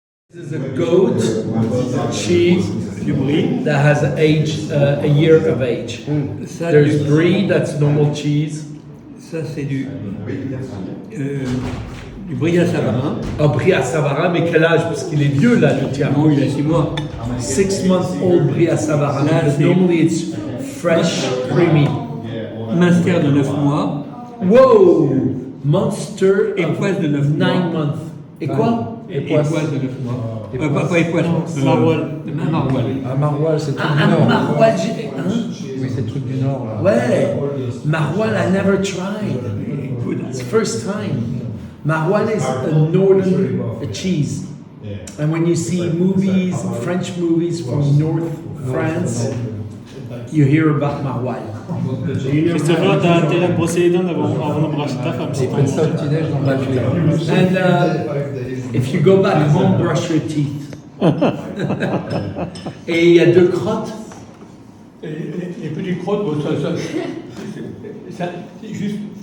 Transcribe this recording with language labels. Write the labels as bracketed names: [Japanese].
[English] This is a goat cheese that has aged a year of age. There's brie, that's normal cheese. [French] Ça, c'est du brie à Savarin. Ah, brie à Savarin, mais quel âge? Parce qu'il est vieux là, le tien. Non, il a 6 mois. [English] 6-month-old brie à Savarin. [French] Là, [English] Because [French] c'est- [English] normally it's fresh, creamy. [French] Master de 9 mois. [English] Whoa! Monster [French] Époisse de 9 mois. [English] 9 months. [French] Et quoi? Époisse de 9 mois. Pas époisse. Maroilles. Maroilles. Un maroilles, c'est truc Ah, du Nord. maroilles, hein? Oui, c'est truc du Nord. Là. [English] Ouais, maroilles I never tried. It's the first time. Maroilles is a northern cheese. And when you see movies, French movies from North France, you hear about maroilles. [French] Christopher, t'as intérêt à te brosser les dents avant de brasser ta femme. Ils prennent ça au petit-déj dans le café. [English] And if you go back home, brush your teeth. [French] Et il y a 2 crottes. Les petites crottes, bon, ça c'est juste